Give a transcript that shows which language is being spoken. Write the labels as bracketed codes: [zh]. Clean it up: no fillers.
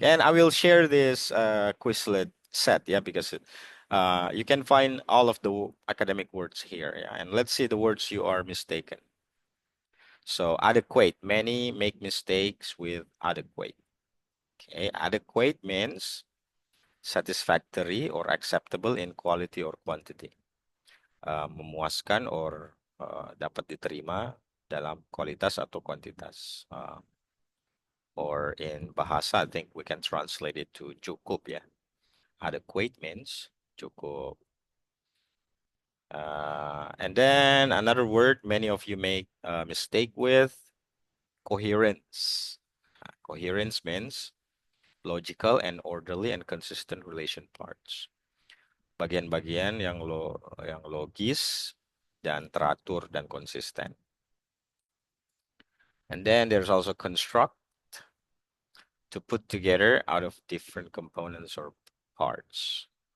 [en] And I will share this Quizlet set, yeah, because you can find all of the academic words here, yeah. And let's see the words you are mistaken. So adequate. Many make mistakes with adequate. Okay, adequate means satisfactory or acceptable in quality or quantity. [id] Memuaskan or dapat diterima dalam kualitas atau kuantitas. [en] Or in Bahasa, I think we can translate it to cukup, yeah. Adequate means cukup. And then another word many of you make a mistake with, coherence. Coherence means logical and orderly and consistent relation parts. [id] Bagian-bagian yang logis dan teratur dan konsisten. [en] And then there's also construct, to put together out of different components or parts.